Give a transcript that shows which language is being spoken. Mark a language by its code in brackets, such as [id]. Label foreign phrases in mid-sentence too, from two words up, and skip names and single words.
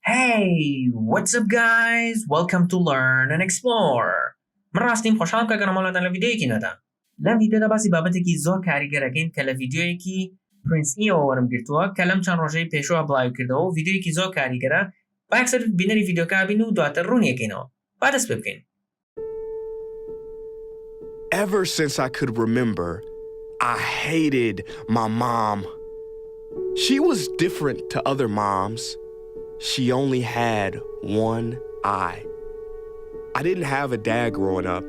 [en] Hey, what's up guys? Welcome to Learn and Explore. [ckb] من ڕاستیم خۆشحاڵم کە گەڕمەڵەتان لە ڤیدیۆیەکی نەدا. لەم ڤیدیۆدا باسی بابەتێکی زۆر کاریگەرەکەین کە لە ڤیدیۆیەکی پرینس وەرم گرتووە کە لەم چەند ڕۆژەی پێشوە بڵاو کردەوە و ڤیدیۆیەکی زۆر کاریگەرە. با یەکسەر بینەری ڤیدیۆکە بین و دواتر ڕوونیەکەینەوە. با دەست پێ بکەین. [en] Ever since I could remember, I hated my mom. She was different to other moms. She only had one eye. I didn't have a dad growing up.